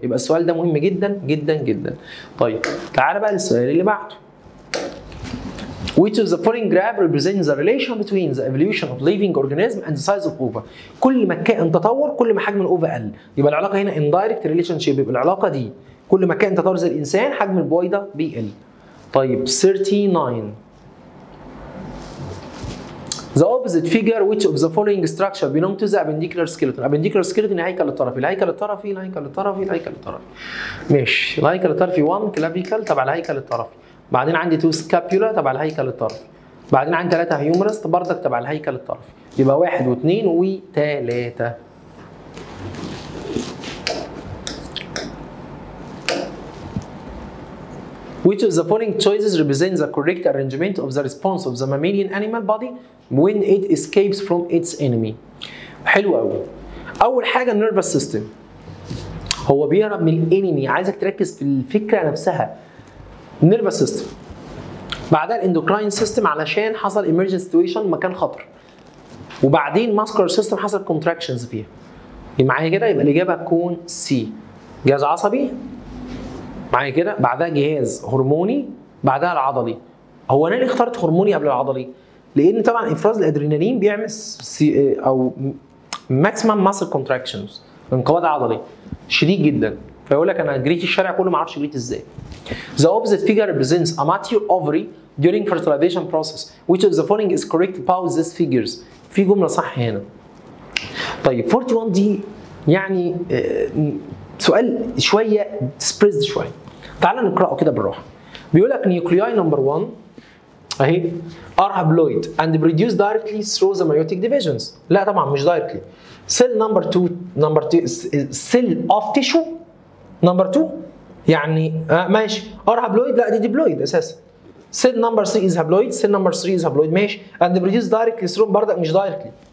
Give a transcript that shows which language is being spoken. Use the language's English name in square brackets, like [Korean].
[Arabic] يبقى السؤال ده مهم جدا جدا جدا. طيب تعالى بقى للسؤال اللي بعده. [English] Which of the following graph represents the relation between the evolution of living organism and the size of ova؟ [Arabic] كل ما كان تطور كل ما حجم الاوفا قل، يبقى العلاقه هنا [English] indirect relationship، [Arabic] يبقى العلاقه دي كل ما كان تطور زي الانسان حجم البويضه بيقل. [English] طيب 39 The opposite figure which of the following structure belong to the appendicular skeleton؟ appendicular skeleton [Arabic] الهيكل الطرفي، الهيكل الطرفي، الهيكل الطرفي، الهيكل الطرفي. ماشي، الهيكل الطرفي 1 كلافيكل تبع الهيكل الطرفي. بعدين عندي 2 سكابيولا تبع الهيكل الطرفي. بعدين عندي 3 هيومرس برضك تبع الهيكل الطرفي. يبقى 1 و2 و3. [English] Which of the following choices represents the correct arrangement of the response of the mammalian animal body when it escapes from its enemy؟ [Arabic] حلو قوي. أول حاجة النيرفس سيستم. هو بيهرب من الانمي، عايزك تركز في الفكرة نفسها. النيرفس سيستم. بعدها الاندوكراين سيستم علشان حصل ايمرجنت سيتويشن مكان خطر. وبعدين ماسكولار سيستم حصل كونتراكشنز فيها. معايا كده؟ يبقى الاجابه هتكون سي. جهاز عصبي. معايا كده؟ بعدها جهاز هرموني، بعدها العضلي. هو انا ليه اخترت هرموني قبل العضلي؟ لان طبعا افراز الادرينالين بيعمل او ماكسيمم ماسل كونتراكشنز، انقباض عضلي شديد جدا. فيقول لك انا جريت الشارع كله ما اعرفش جريت ازاي. [English] The opposite figure represents a mature ovary during fertilization process. Which of the following is correct about these figures؟ [Arabic] في جملة صح هنا. طيب 41 دي يعني سؤال شوية سبريسد شوية. تعال نقرأه كده بالراحة. بيقول لك [English] nuclei number 1 [Arabic] اهي [English] are haploid and produce directly through the meiotic divisions. [Arabic] لا طبعا مش directly. [English] Cell number 2 cell of tissue number 2 [Arabic] يعني ماشي ار هابلويد، لا دي ديبلويد اساسا. [English] Cell number 3 is haploid, cell number 3 is haploid ماشي. And produce directly through [Arabic] برضك مش [English] Directly.